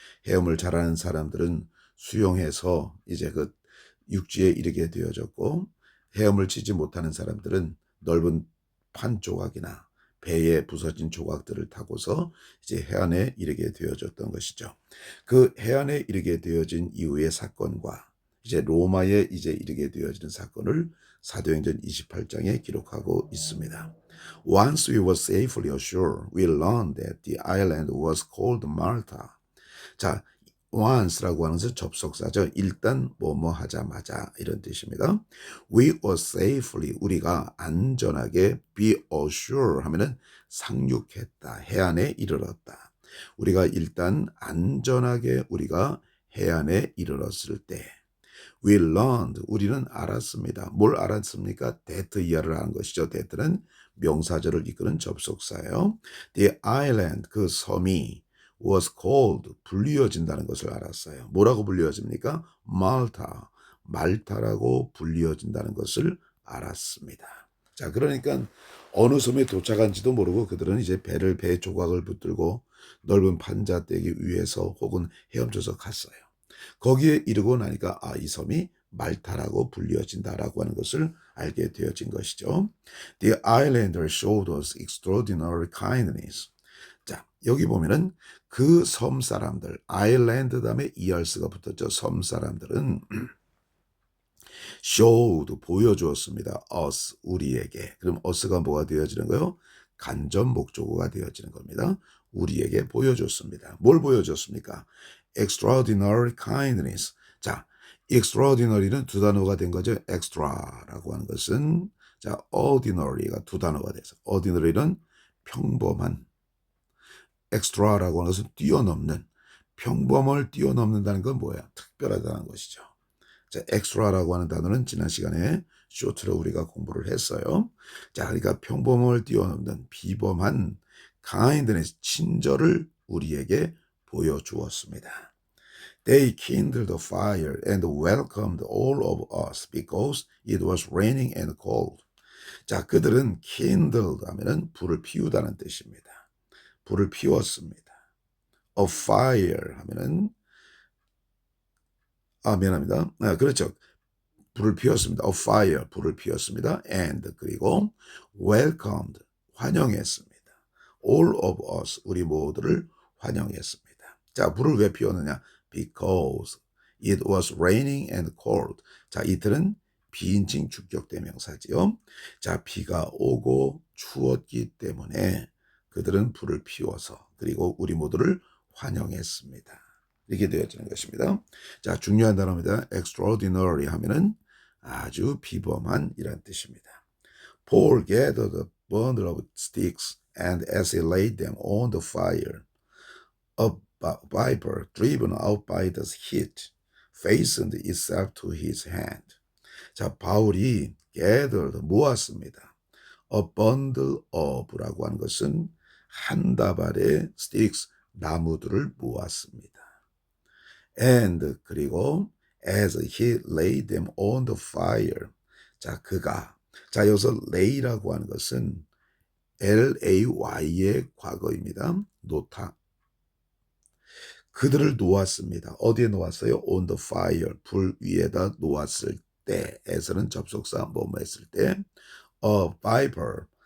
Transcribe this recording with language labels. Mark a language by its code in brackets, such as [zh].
[ko] 헤엄을 잘하는 사람들은 수영해서 이제 그 육지에 이르게 되어졌고, 헤엄을 치지 못하는 사람들은 넓은 판 조각이나 배에 부서진 조각들을 타고서 이제 해안에 이르게 되어졌던 것이죠. 그 해안에 이르게 되어진 이후의 사건과 이제 로마에 이제 이르게 되어지는 사건을 사도행전 28장에 기록하고 있습니다. [en] Once we were safely ashore, we learned that the island was called Malta. [ko] 자, once라고 하는 것은 접속사죠. 일단 뭐뭐 하자마자 이런 뜻입니다. [en] We were safely, [ko] 우리가 안전하게, [en] be assured [ko] 하면은 상륙했다, 해안에 이르렀다. 우리가 일단 안전하게 우리가 해안에 이르렀을 때 [en] we learned, [ko] 우리는 알았습니다. 뭘 알았습니까? that 이하를 하는 것이죠. that는 명사절을 이끄는 접속사예요. [en] The island, [ko] 그 섬이 [en] was called, [ko] 불리어진다는 것을 알았어요. 뭐라고 불리어집니까? Malta, 말타라고 불리어진다는 것을 알았습니다. 자, 그러니까 어느 섬에 도착한지도 모르고 그들은 이제 배 조각을 붙들고 넓은 판자떼기 위에서 혹은 헤엄쳐서 갔어요. 거기에 이르고 나니까 이 섬이 말타라고 불리어진다라고 하는 것을 알게 되어진 것이죠. [en] The islanders showed us extraordinary kindness. [ko] 자, 여기 보면은 그 섬 사람들, 아일랜드 다음에 ERS가 붙었죠. 섬 사람들은 showed, 보여주었습니다. us, 우리에게. 그럼 us가 뭐가 되어지는 거요? 간접 목적어가 되어지는 겁니다. 우리에게 보여줬습니다. 뭘 보여줬습니까? [en] extraordinary kindness. [ko] 자, extraordinary는 두 단어가 된 거죠. extra라고 하는 것은, 자, ordinary가 두 단어가 돼서, ordinary는 평범한, extra라고 하는 것은 뛰어넘는, 평범을 뛰어넘는다는 건 뭐야? 특별하다는 것이죠. 자, extra라고 하는 단어는 지난 시간에 쇼트로 우리가 공부를 했어요. 자, 그러니까 평범을 뛰어넘는 비범한 kindness, 친절을 우리에게 보여주었습니다. [en] They kindled a fire and welcomed all of us because it was raining and cold. [ko] 자, 그들은 kindled 하면은 불을 피우다는 뜻입니다. 불을 피웠습니다. [en] A fire [ko] 하면은 미안합니다. 그렇죠. 불을 피웠습니다. [en] A fire, [ko] 불을 피웠습니다. And, 그리고 welcomed, 환영했습니다. [en] All of us, [ko] 우리 모두를 환영했습니다. 자, 불을 왜 피웠느냐? [en] Because it was raining and cold. [ko] 자, 이틀은 비인칭 주격 대명사지요. 자, 비가 오고 추웠기 때문에 그들은 불을 피워서 그리고 우리 모두를 환영했습니다. 이렇게 되어지는 것입니다. 자, 중요한 단어입니다. extraordinary 하면은 아주 비범한 이란 뜻입니다. [en] Paul gathered a bundle of sticks and as he laid them on the fire, a viper driven out by the heat fastened itself to his hand. [ko] 자, 바울이 gathered, 모았습니다. [en] A bundle of [ko] 라고 하는 것은 한 다발의 sticks, 나무들을 모았습니다. [en] And, 그리고 as he laid them on the fire. [ko] 자, 그가. 자, 여기서 lay라고 하는 것은 lay의 과거입니다. 놓다. 그들을 놓았습니다. 어디에 놓았어요? [en] On the fire. [ko] 불 위에다 놓았을 때. 에서는 접속사 뭐뭐 했을 때. [en] A viper.